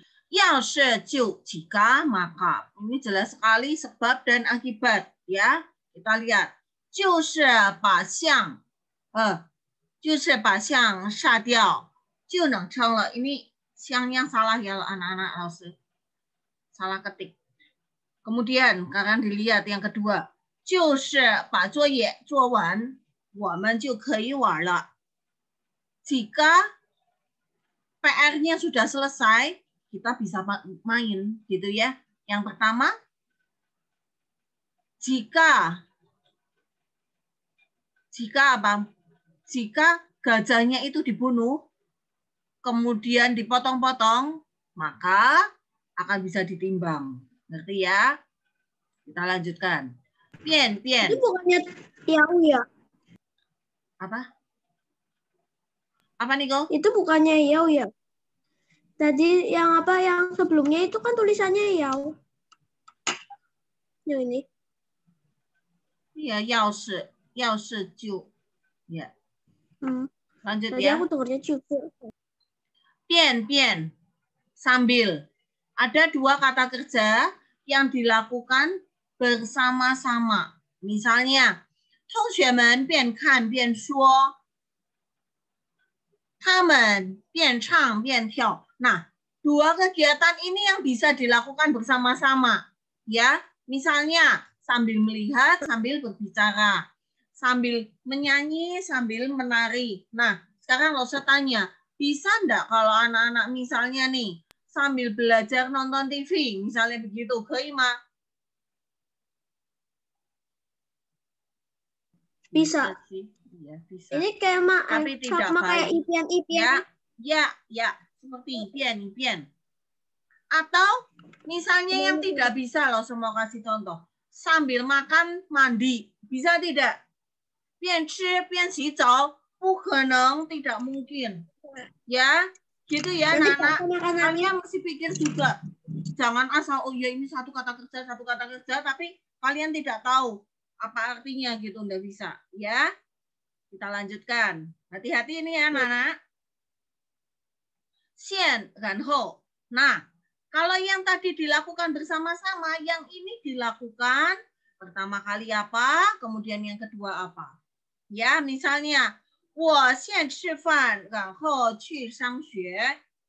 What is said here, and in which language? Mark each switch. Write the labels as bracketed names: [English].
[Indonesian] 要是就jika maka. Ini jelas sekali sebab dan akibat. Ya, kita lihat. [Chinese] 就是把象就是把象杀掉就能称了. [Indonesian] Ini siangnya salah ya anak-anak langsung. Salah ketik. Kemudian kalian dilihat yang kedua, [Chinese] 就是把作业做完，我们就可以玩了. [Indonesian] Jika PR-nya sudah selesai, kita bisa main, gitu ya. Yang pertama, jika apa? Jika gajahnya itu dibunuh, kemudian dipotong-potong, maka akan bisa ditimbang. Ngerti ya? Kita lanjutkan. Pian. Itu bukannya Yau ya? Apa? Apa Niko? Itu bukannya Yau ya? Tadi yang apa yang sebelumnya itu kan tulisannya Yau. Yang ini. Iya, 要是就.Ya. Lanjut Tadi ya. aku dengarnya cucu. Pian. Sambil. Ada dua kata kerja yang dilakukan bersama-sama. Misalnya, [Chinese] 同学们边看边说，他们边唱边跳. [Indonesian] Nah, dua kegiatan ini yang bisa dilakukan bersama-sama. Ya, misalnya sambil melihat, sambil berbicara, sambil menyanyi, sambil menari. Nah, sekarang Lose tanya, bisa enggak kalau anak-anak misalnya nih, sambil belajar nonton TV, misalnya begitu, keima? Bisa. Ya, bisa. Ini kayak tapi tidak sama kayak baik. impian. Ya, seperti impian. Atau misalnya yang tidak bisa loh, semua kasih contoh. Sambil makan, mandi. Bisa tidak? [Chinese] 边吃边洗澡, 不可能, [Indonesian] tidak mungkin. Ya, gitu ya anak-anak. Kalian mesti pikir juga. Jangan asal, oh ya ini satu kata kerja, tapi kalian tidak tahu apa artinya gitu, enggak bisa. Ya, kita lanjutkan. Hati-hati ini ya anak-anak. [Chinese] 现然后. [Indonesian] Nah, kalau yang tadi dilakukan bersama-sama, yang ini dilakukan pertama kali apa, kemudian yang kedua apa. Ya, misalnya, [Chinese] 我先吃饭，然后去上学.